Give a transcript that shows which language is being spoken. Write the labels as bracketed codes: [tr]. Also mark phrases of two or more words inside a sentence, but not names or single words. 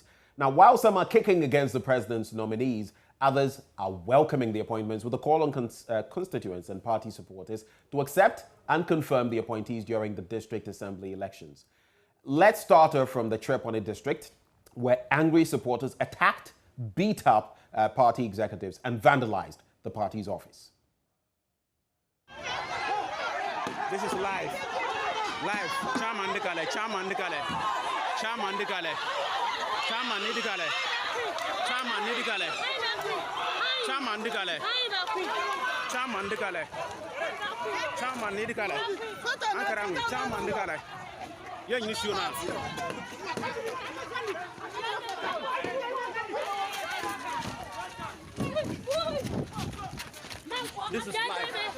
[en] Now, while some are kicking against the president's nominees, others are welcoming the appointments with a call on constituents and party supporters to accept and confirm the appointees during the district assembly elections. Let's start off from the Chereponi district, where angry supporters attacked, beat up party executives and vandalized the party's office. This is live. Live. Chairman Dikale, Chairman Dikale, Chairman Dikale, Chairman Dikale, Chairman Dikale, Chairman Dikale, Chairman Dikale, Chairman Dikale, Ankarang, Chairman Dikale. Yeah, you should not. This is live.